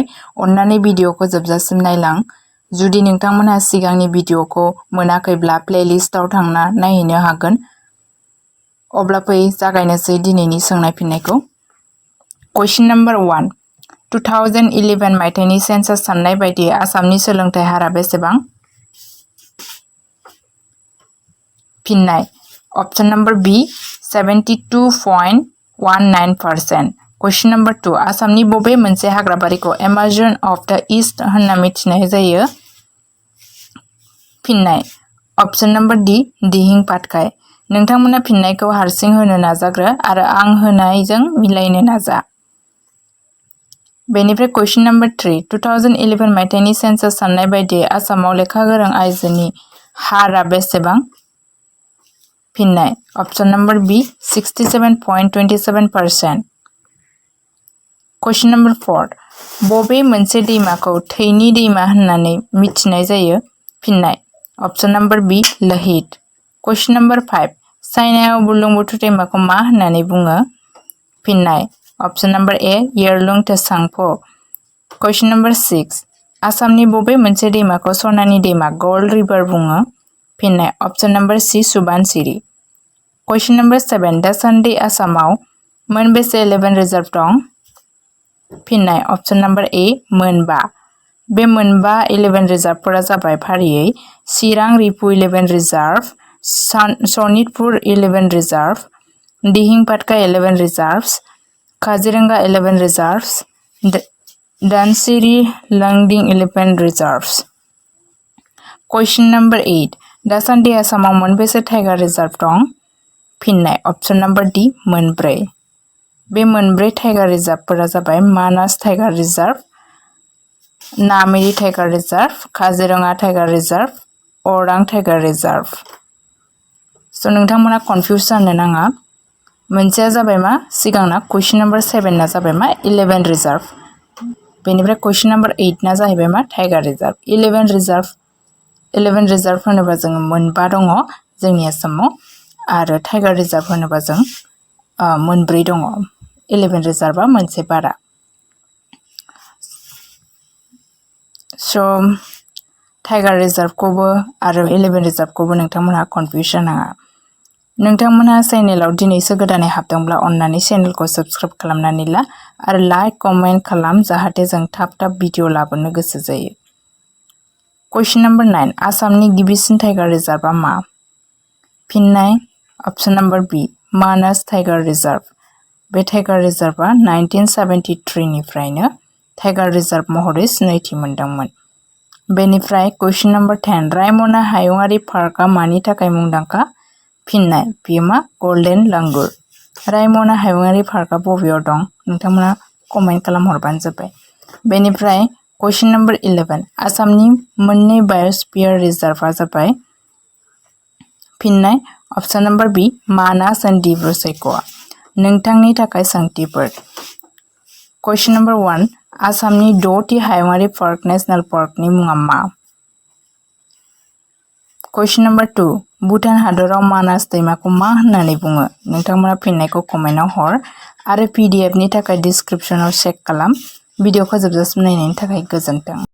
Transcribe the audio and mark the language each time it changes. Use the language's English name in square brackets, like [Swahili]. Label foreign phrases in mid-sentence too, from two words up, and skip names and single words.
[Bodo] अन्नानै भिडिअखौ जोबजासिम नायलां। जुदि नोंथांमोनहा सिगांनि भिडिअखौ मोनाखैब्ला प्लेलिस्टआव थांना नायहैनो हागोन। अब्ला फै जागायनोसै दिनैनि सोंनाय फिननायखौ। [English] question number [Bodo] 1 2011 मायथाइनि सेन्सास साननाय बायदियै आसामनि सोलोंथाइ हारा बेसेबां? फिननाय [English] option number B [Bodo] 72.19%। [English] question number [Bodo] 2 आसामनि बबे मोनसे हाग्राबारिखौ [English] Amazon of the East [Bodo] होनना मिथिनाय जायो? फिननाय [English] option number D [Bodo] दिहिं पाटकाई। नोंथांमोना फिननायखौ हारसिं होनो नाजाग्रो आरो आं होनायजों मिलायनो नाजा। बेनिफ्राय [English] question number [Bodo] 3 2011 मायथाइनि सेन्सास साननाय बायदियै आसामाव लेखा गोरों आइजोनि हारा बेसेबां? फिननाय [English] option number B [Bodo] 67.27%। [English] question number [Bodo] 4 बबे मोनसे दैमाखौ थैनि दैमा होननानै मिथिनाय जायो? फिननाय [English] option number B [Bodo] लोहित। [English] question number [Bodo] 5 चाइनायाव बुरलुंबुथुर दैमाखौ मा होननानै बुङो? फिननाय [English] option number A [Bodo] येरलुं त्सांगपो। [English] question number [Bodo] 6 आसामनि बबे मोनसे दैमाखौ सनानि दैमा [English] gold river [Bodo] बुङो? फिननाय [English] option number C [Bodo] सुबानसिरी। [English] question number [Bodo] 7 दासान्दि आसामाव मोनबेसे 11 रिजर्व दं? फिननाय [English] option number A [Bodo] मोनबा। बे मोनबा 11 रिजर्वफोरा जाबाय फारियै चिरां रिफु 11 रिजर्व, सनितपुर 11 रिजर्व, दिहिं पाटकाई 11 रिजर्व्स, काजिरंगा 11 रिजर्व्स, धनसिरी लंगडिं 11 रिजर्व्स। [English] question number [Bodo] 8 दासान्दि आसामाव मोनबेसे [English] tiger reserve [Bodo] दं? फिननाय [English] option number D [Bodo] मोनब्रै। बे मोनब्रै टाइगार रिजर्वफोरा जाबाय मानास टाइगार रिजर्व, नामेरि टाइगार रिजर्व, काजिरंगा टाइगार रिजर्व, अरां टाइगार रिजर्व। स' नोंथांमोना कन्फ्यूज जानो नाङा। मोनसेया जाबाय मा सिगांना [English] question number [Bodo] 7 ना जाबाय मा 11 रिजर्व। बेनिफ्राय [English] question number [Bodo] 8 ना जाहैबाय मा [English] tiger reserve. [Bodo] 11 रिजर्व होनोबा जों मोनबा दङ जोंनि आसामाव आरो [English] tiger reserve [Bodo] होनोबा जों मोनब्रै दङ। 11 रिजर्वआ मोनसे बारा। स' [English] tiger reserve [Bodo] आरो 11 रिजर्वखौबो नोंथांमोनहा कन्फ्यूज जानाङा। नोंथांमोनहा चेनेलाव दिनैसो गोदानै हाबदोंब्ला अन्नानै चेनेलखौ साबस्क्राइब खालामनानै ला आरो [English] like comment [Bodo] खालाम जाहाथे जों थाब भिडिअ लाबोनो गोसो जायो। [English] question number [Bodo] 9 आसामनि गिबिसिन [English] tiger reserve [Bodo] मा? फिननाय [English] option number B [Bodo] मानास टाइगार रिजर्व। बे [English] tiger reserve [Bodo] 1973 निफ्रायनो [English] tiger reserve [Bodo] महरै सिनायथि मोनदोंमोन। बेनिफ्राय [English] question number [Bodo] 10 रायमना हायुङारि पार्कआ मानि थाखाय मुंदांखा? फिननाय बेयो मा [English] golden langur. [Bodo] रायमना हायुङारि पार्कआ बबेयाव दं? नोंथांमोना कमेन्ट खालामहरबानो जाबाय। बेनिफ्राय [English] question number [Bodo] 11 आसामनि मोननै [English] biosphere reserve [Bodo] जाबाय? फिननाय [English] option number B [Bodo] मानास एंड डिब्रू सैख'वा। नोंथांनि थाखाय सोंथिफोर। [English] question number [Bodo] 1 आसामनि 10थि हायुङारि पार्क [English] national park [Bodo] मुङा मा? [English] question number [Bodo] 2 भुटान हादराव मानास दैमाखौ मा होननानै बुङो? नोंथांमोना फिननायखौ कमेन्टआव हर आरो PDF नि थाखाय डिस्क्रिप्शनाव चेक खालाम। भिडिअखौ जोबजासिम नायनायनि थाखाय गोजोन्थों।